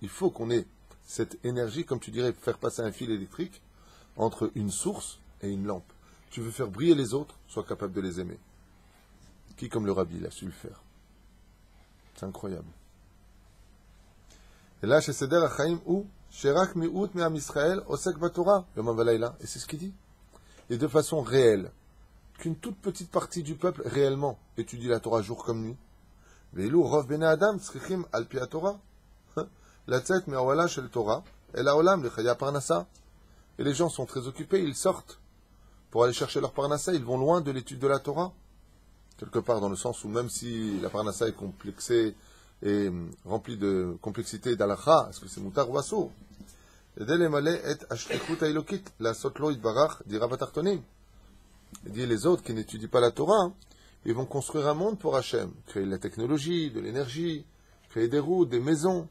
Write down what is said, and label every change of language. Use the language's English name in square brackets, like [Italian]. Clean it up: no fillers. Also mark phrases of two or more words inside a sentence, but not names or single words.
[French] Il faut qu'on ait cette énergie, comme tu dirais, faire passer un fil électrique entre une source et une lampe. tu veux faire briller les autres, sois capable de les aimer. Qui, comme le Rabbi, il a su le faire. C'est incroyable. Et là, chez Seder Achaim, où [Hebrew] שרק מיעוט מעם ישראל, עוסק בתורה, יומם ולילה. [French] Et c'est ce qu'il dit. Et de façon réelle, qu'une toute petite partie du peuple, réellement, étudie la Torah jour comme nuit. [Hebrew] ואילו רוב בני אדם צריכים על פי התורה. לצאת מאהלה של תורה, אל העולם לחיי פרנסה. [French] Et les gens sont très occupés, ils sortent pour aller chercher leur parnassa, ils vont loin de l'étude de la Torah. Quelque part dans le sens où même si la parnassa est complexée et remplie de complexité d'alacha, est-ce que c'est mutar ou assour? Il dit les autres qui n'étudient pas la Torah, ils vont construire un monde pour Hachem, créer de la technologie, de l'énergie, créer des routes, des maisons.